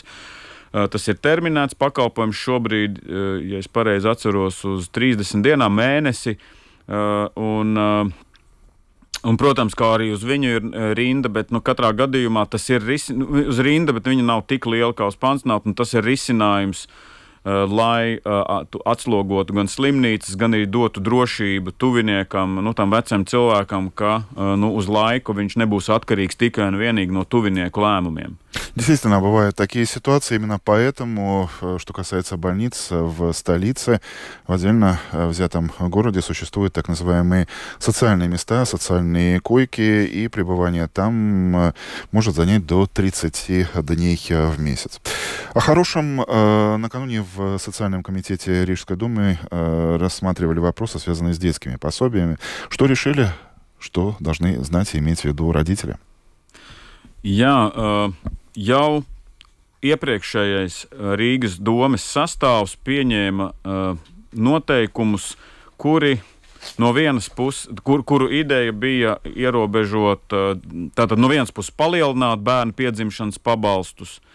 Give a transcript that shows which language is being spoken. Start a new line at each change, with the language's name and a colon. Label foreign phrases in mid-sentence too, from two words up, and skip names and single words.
Latvian: Tas ir terminēts pakalpojums šobrīd, ja es pareizi atceros, uz 30 dienām mēnesi, un, protams, kā arī uz viņu ir rinda, bet katrā gadījumā tas ir uz rinda, bet viņa nav tik liela kā uz pansionātu, un tas ir risinājums, lai atslogotu gan slimnīcas, gan arī dotu drošību tuviniekam, tam vecam cilvēkam, ka uz laiku viņš nebūs atkarīgs tikai un vienīgi no tuvinieku lēmumiem.
Russian: Действительно, бывают такие ситуации. Именно поэтому, что касается больниц в столице, в отдельно взятом городе существуют так называемые социальные места, социальные койки, и пребывание там может занять до 30 дней в месяц. О хорошем накануне в Социальном комитете Рижской думы рассматривали вопросы, связанные с детскими пособиями. Что решили, что должны знать и иметь в виду родители?
Latvian: Jau iepriekšējais Rīgas domes sastāvs pieņēma noteikumus, kuri no vienas puses, kuru ideja bija ierobežot, tātad no vienas puses palielināt bērnu piedzimšanas pabalstus,